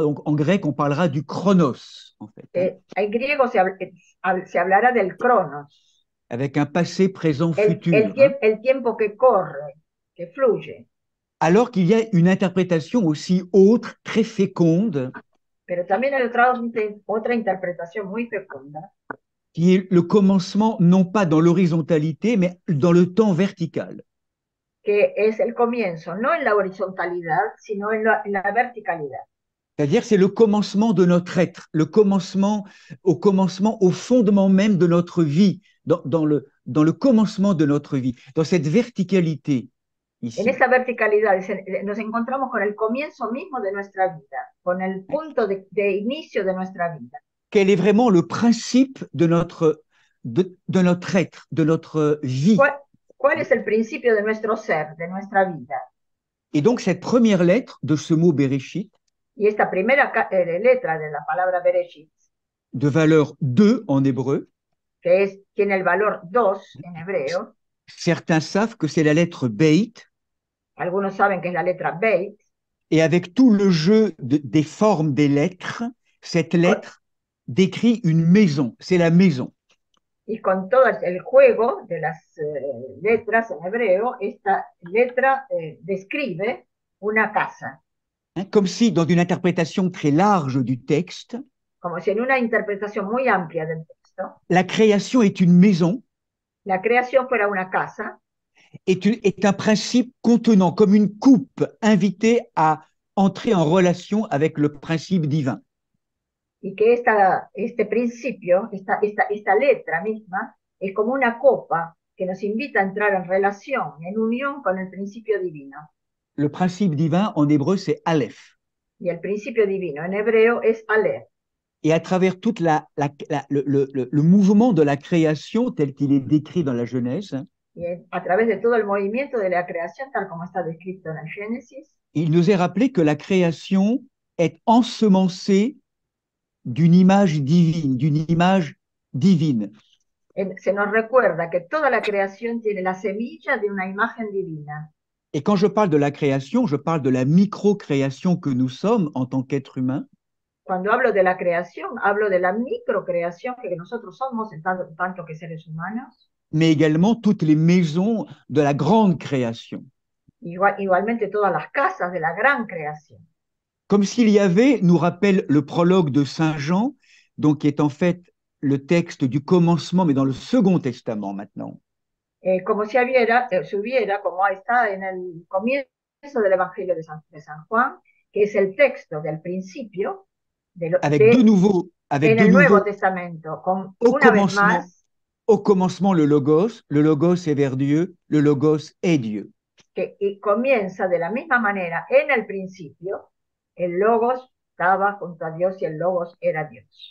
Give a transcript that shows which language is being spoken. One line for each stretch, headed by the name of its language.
French: Donc, en grec, on parlera du chronos, en fait.
Spanish: En griego se hablará del chronos.
French: Avec un passé, présent, futur.
Spanish: El tiempo que corre, que fluye.
French: Alors qu'il y a une interprétation aussi autre, très féconde.
Spanish: Pero también hay otra interpretación muy fecunda.
French: Qui est le commencement, non pas dans l'horizontalité, mais dans le temps vertical.
Spanish: Que es el comienzo, no en la horizontalidad, sino en la verticalidad.
French: C'est-à-dire, c'est le commencement de notre être, le commencement, au fondement même de notre vie, dans le commencement de notre vie, dans cette verticalité. Ici.
Spanish: En esa verticalidad nos encontramos con el comienzo mismo de nuestra vida, con el punto de inicio de nuestra vida.
French: Quel est vraiment le principe de notre être, de notre vie?
Spanish: ¿Cuál es el principio de nuestro ser, de nuestra vida?
French: Et donc, cette première lettre de ce mot Bereshit,
Spanish: y esta primera letra de la palabra Bereshit,
French: de valeur 2 en hébreu,
Spanish: tiene el valor 2 en hebreo.
French: Certains savent que c'est la lettre Beit,
Spanish: Algunos saben que es la letra Beit.
French: et avec tout le jeu des formes des lettres, cette lettre décrit une maison, c'est la maison.
Spanish: Y con todo el juego de las letras en hebreo, esta letra describe una casa.
French: Comme si, dans une interprétation très large du texte,
Spanish: Como si en una interpretación muy amplia del texto,
French: la création est une maison,
Spanish: la creación fuera una casa,
French: est un principe contenant comme une coupe invitée à entrer en relation avec le principe divin.
Spanish: y que este principio, esta letra misma, es como una copa que nos invita a entrar en relación, en unión con el principio divino.
French: Le principe divin en hébreu, c'est Aleph.
Spanish: Y el principio divino en hebreo es Aleph.
French: Et à travers tout le mouvement de la création tel qu'il est décrit dans la Genèse,
Spanish: Y a través de todo el movimiento de la creación, tal como está descrito en el Génesis,
French: il nous est rappelé que la création est ensemencée d'une image divine,
Spanish: se nos recuerda que toda la creación tiene la semilla de una imagen divina.
French: Et quand je parle de la création, je parle de la micro-création que nous sommes en tant qu'êtres humains.
Spanish: Cuando hablo de la creación, hablo de la microcreación que nosotros somos en tanto que seres humanos.
French: Mais également toutes les maisons de la grande création.
Spanish: Igualmente todas las casas de la gran creación.
French: Comme s'il y avait, nous rappelle le prologue de Saint Jean, donc qui est en fait le texte du commencement, mais dans le Second Testament maintenant.
Spanish: Como si hubiera, como está en el comienzo del Evangelio de San Juan, que es el texto del principio,
French: avec de nouveau,
Spanish: en el Nuevo Testamento, con una vez más,
French: au commencement le Logos est vers Dieu, le Logos est Dieu.
Spanish: Y comienza de la misma manera, en el principio, el Logos estaba junto a Dios y el Logos era Dios.